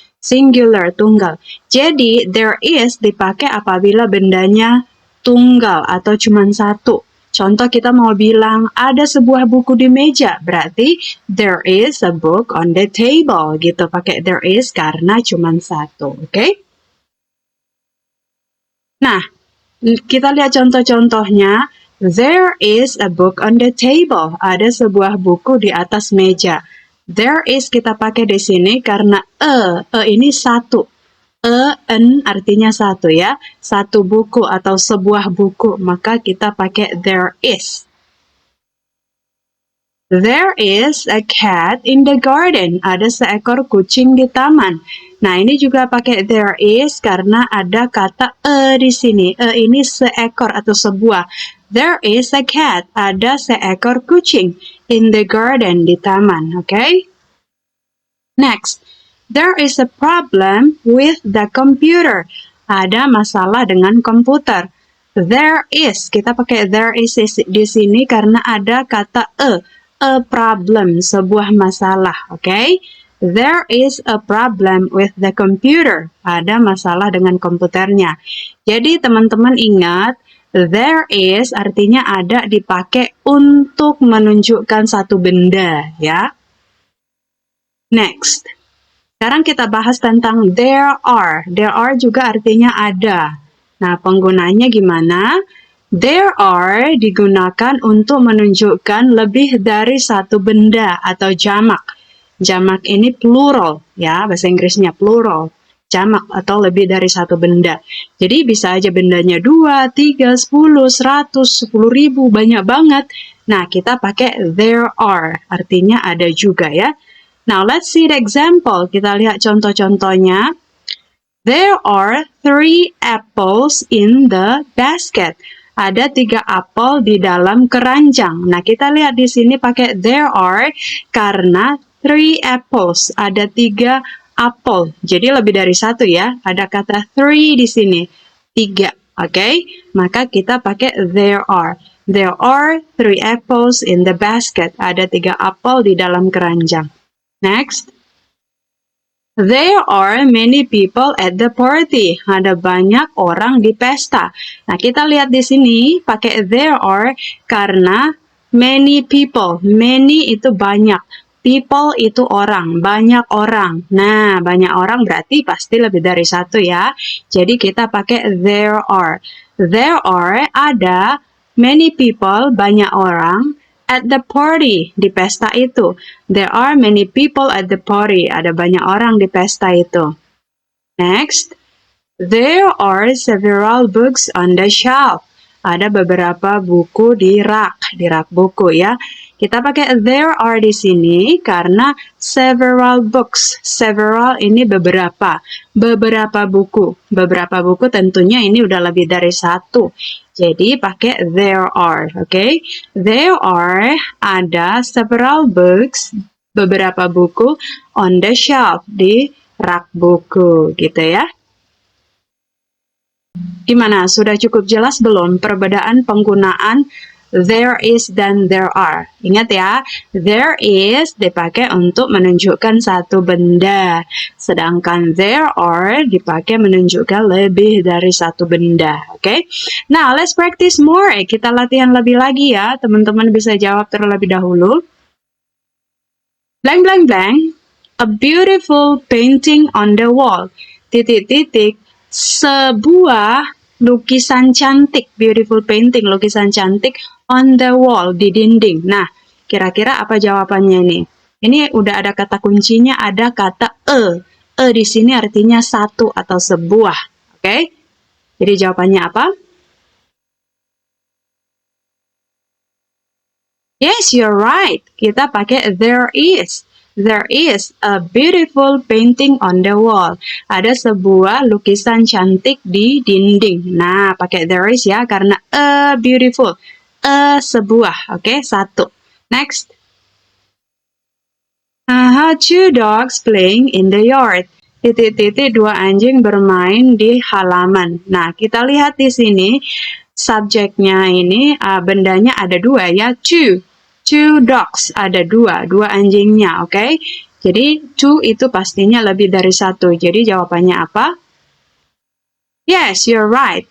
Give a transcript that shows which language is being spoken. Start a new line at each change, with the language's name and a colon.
Indonesian: Singular, tunggal. Jadi, there is dipakai apabila bendanya tunggal atau cuma satu. Contoh kita mau bilang, ada sebuah buku di meja, berarti there is a book on the table, gitu. Pakai there is karena cuma satu, oke? Nah, kita lihat contoh-contohnya.
English: There is a book on the table.
Indonesian: Ada sebuah buku di atas meja. There is kita pakai di sini karena ini satu. An artinya satu ya. Satu buku atau sebuah buku. Maka kita pakai there is.
English: There is a cat in the garden.
Indonesian: Ada seekor kucing di taman. Nah, ini juga pakai there is karena ada kata di sini. Ini seekor atau sebuah. There is a cat. Ada seekor kucing in the garden di taman. Okay?
English: Next, there is a problem with the computer.
Indonesian: Ada masalah dengan komputer. There is. Kita pakai there is di sini karena ada kata a problem, sebuah masalah, okay?
English: There is a problem with the computer.
Indonesian: Ada masalah dengan komputernya. Jadi teman-teman ingat, there is artinya ada dipakai untuk menunjukkan satu benda, ya. Next. Sekarang kita bahas tentang there are. There are juga artinya ada. Nah, penggunanya gimana? There are digunakan untuk menunjukkan lebih dari satu benda atau jamak. Jamak ini plural, ya, bahasa Inggrisnya plural. Jamak atau lebih dari satu benda. Jadi bisa aja bendanya 2, 3, 10, 100, 10.000, banyak banget. Nah, kita pakai there are, artinya ada juga ya.
English: Now, let's see the example. Kita lihat contoh-contohnya. There are 3 apples in the basket.
Indonesian: Ada 3 apel di dalam keranjang. Nah, kita lihat di sini pakai there are karena 3 apples. Ada 3 apel. Jadi lebih dari satu ya. Ada kata 3 di sini. 3. Oke? Maka kita pakai there are.
English: There are 3 apples in the basket. Ada 3 apel di dalam keranjang. Next. There are many people at the party. Ada banyak orang di pesta.
Indonesian: Nah, kita lihat di sini pakai there are karena many people. Many itu banyak. People itu orang, banyak orang. Nah, banyak orang berarti pasti lebih dari satu ya. Jadi kita pakai there are.
English: There are ada many people, banyak orang. At the party, di pesta itu. There are many people at the party.
Indonesian: Ada banyak orang di pesta itu.
English: Next. There are several books on the shelf.
Indonesian: Ada beberapa buku di rak buku ya. Kita pakai there are di sini karena several books. Several ini beberapa. Beberapa buku. Beberapa buku tentunya ini udah lebih dari satu. Jadi pakai there are, okay? There are ada several books, beberapa buku on the shelf di rak buku, gitu ya. Gimana? Sudah cukup jelas belum perbedaan penggunaan there is dan there are? Ingat ya, there is dipakai untuk menunjukkan satu benda. Sedangkan there are dipakai menunjukkan lebih dari satu benda. Oke? Nah, let's practice more. Kita latihan lebih lagi ya. Teman-teman bisa jawab terlebih dahulu.
English: Blank, blank, blank. A beautiful painting on the wall.
Indonesian: Titik-titik. Sebuah lukisan cantik, beautiful painting, lukisan cantik on the wall, di dinding. Nah, kira-kira apa jawabannya nih? Ini udah ada kata kuncinya, ada kata e. E di sini artinya satu atau sebuah. Oke? Jadi jawabannya apa?
English: Yes, you're right. Kita pakai there is. There is a beautiful painting on the wall.
Indonesian: Ada sebuah lukisan cantik di dinding. Nah, pakai there is ya, karena a beautiful. A sebuah, oke? Satu. Next.
English: Two dogs playing in the yard.
Indonesian: Titik-titik dua anjing bermain di halaman. Nah, kita lihat di sini subjeknya ini bendanya ada dua ya, two dogs, ada dua anjingnya, oke? Jadi two itu pastinya lebih dari satu. Jadi jawabannya apa? Yes, you're right.